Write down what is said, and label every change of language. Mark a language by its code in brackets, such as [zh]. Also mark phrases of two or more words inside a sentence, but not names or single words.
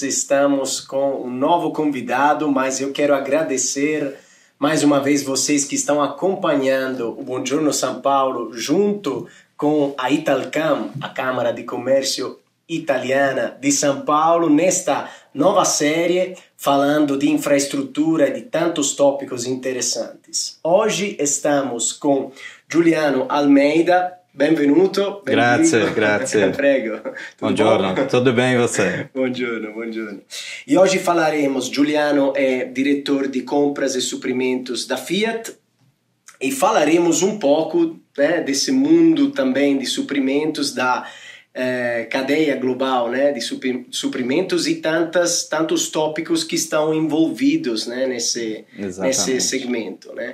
[pt] Estamos com um novo convidado, mas eu quero agradecer mais uma vez vocês que estão acompanhando o Buongiorno São Paulo junto com a Italcam, a Câmara de Comércio Italiana de São Paulo, nesta nova série falando de infraestrutura e de tantos tópicos interessantes. Hoje estamos com Giuliano Almeida. Benvenuto. Grazie. Prego. Buongiorno, tudo bem e você? Buongiorno. E hoje falaremos, Giuliano é diretor de compras e suprimentos da Fiat, e falaremos um pouco, né, desse mundo também de suprimentos da cadeia global, né, de suprimentos e tantos tópicos que estão envolvidos, né, nesse segmento, né.